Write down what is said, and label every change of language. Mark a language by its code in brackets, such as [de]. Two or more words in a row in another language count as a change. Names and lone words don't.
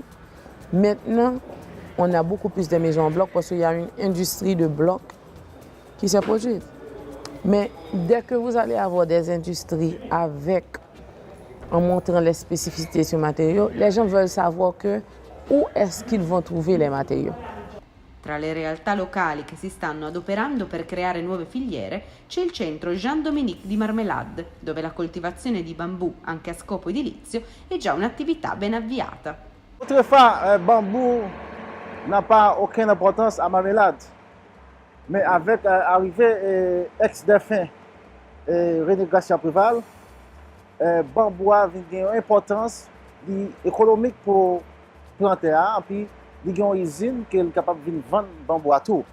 [fr] Maintenant, on a beaucoup plus de maisons en bloc parce qu'il y a une industrie de blocs qui s'est produite. Mais dès que vous allez avoir des industries en montrant les spécificités sur les matériaux, les gens veulent savoir où est-ce qu'ils vont trouver les matériaux. [it] Tra le realtà locali che si stanno adoperando per creare nuove filiere c'è il centro Jean-Dominique di Marmelade, dove la coltivazione di bambù, anche a scopo edilizio, è già un'attività ben avviata. [fr] Autrefois, le bambou n'a pas aucune importance à Marmelade. Mais avec l'arrivée ex-défunt René Garcia Préval, bambou a une importance économique pour planter, et puis il y a une usine qui est capable de vendre bambou à tout.